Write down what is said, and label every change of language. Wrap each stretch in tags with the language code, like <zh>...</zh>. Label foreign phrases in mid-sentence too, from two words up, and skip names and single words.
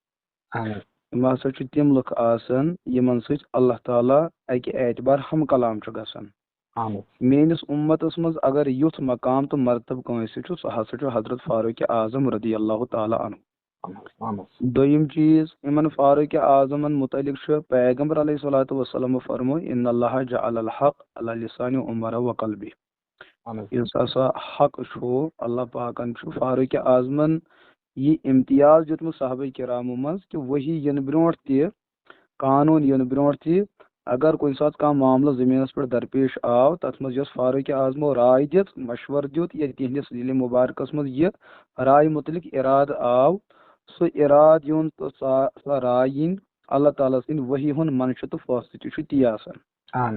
<ks>یِم ہسا چھِ تِم لُکھ آسان یِمن سۭتۍ اللہ تعالیٰ اکہِ اعتبار ہم کلام چھُ گژھان. میٲنِس اُمتس منٛز اگر یُتھ مقام تہٕ مرتبہٕ کٲنٛسہِ چھُ سُہ ہسا چھُ حضرت فاروق اعظم</ks> <ar>رضی اللہ تعالیٰ عنہ.</ar> <ks>دوٚیِم چیٖز یِمن فاروق اعظمن متعلق چھُ پیغمبر علیہ الصلوۃ والسلامو فرموو</ks> <ar>ان اللہ جعل الحق علی لسان عمر وقلبہ.</ar> <ks>یُس ہسا حق چھُ اللہ پاکن چھُ فاروق اعظمن یہِ امتیاز دیُتمُت صحابہ کرامو منٛز کہِ وحی یِنہٕ برونٛٹھ تہِ قانوٗن یِنہٕ برونٛٹھ تہِ اگر کُنہِ ساتہٕ کانٛہہ معاملہٕ زٔمیٖنس پٮ۪ٹھ درپیش آو تتھ منٛز یۄس فاروق اعظمو راے دِژ مشورٕ دیُت یا تِہنٛدِس دِلہِ مُبارکس منٛز یہِ راے متعلق ارادٕ آو سُہ ارادٕ یُن تہٕ سۄ راے یِنۍ اللہ تعالیٰ سٕنٛدِ وحی ہُنٛد منشہٕ تہٕ فٲصلہٕ تہِ چھُ تی آسان.</ks>